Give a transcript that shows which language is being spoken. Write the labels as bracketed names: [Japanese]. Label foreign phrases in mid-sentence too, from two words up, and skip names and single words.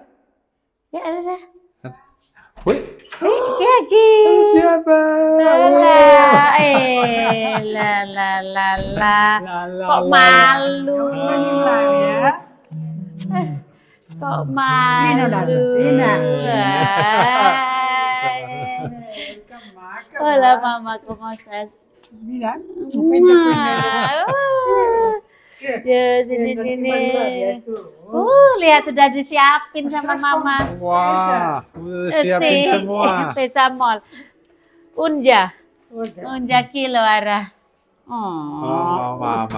[Indonesian] Ya, Elsa. Wih. Kaki. Siapa? La. Kok malu? Kok malu? [Spanish] Hola mamá, ¿cómo estás? Mira, [Indonesian] Ya, sini. Lihat udah disiapin sama mama. Wah, udah siapin semua. Besamol. Unja kilo arah. Oh, mama.